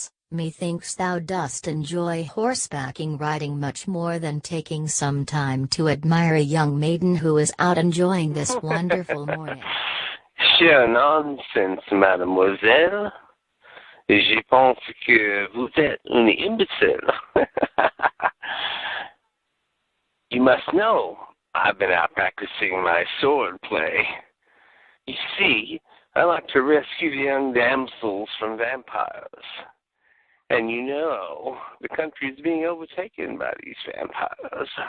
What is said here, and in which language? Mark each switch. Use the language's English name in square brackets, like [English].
[English] Methinks thou dost enjoy horsebacking riding much more than taking some time to admire a young maiden who is out enjoying this wonderful morning. Sheer nonsense, mademoiselle. [French] Je pense que vous êtes une imbécile. [English] You must know, I've been out practicing my sword play. You see, I like to rescue the young damsels from vampires. And you know, the country is being overtaken by these vampires.